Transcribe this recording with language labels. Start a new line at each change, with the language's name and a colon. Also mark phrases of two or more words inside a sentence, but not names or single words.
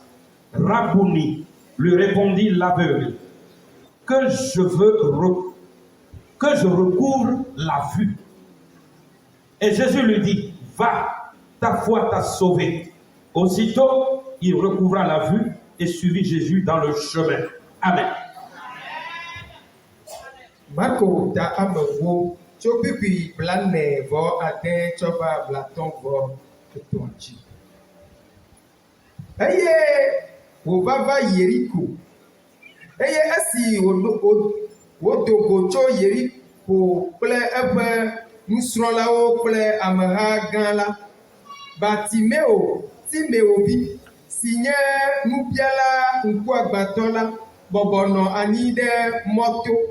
French: Rabouni, lui répondit l'aveugle, « Que je recouvre la vue. » Et Jésus lui dit, « Va, ta foi t'a sauvé. » Aussitôt, il recouvra la vue et suivit Jésus dans le chemin. Amen.
Ewe: Marco ta amewo tso bibi blane vɔ ade tsɔ va blatɔ vɔ etɔ̃ dzi. Eye wòva va Yeriko. Eye esi wodo go tso Yeriko kple eƒe nusrɔ̃lawo kple ameha gã la, Bartimeo, Timeovi, si nye nubiala ŋkuagbãtɔ la, bɔbɔnɔ anyi ɖe mɔto.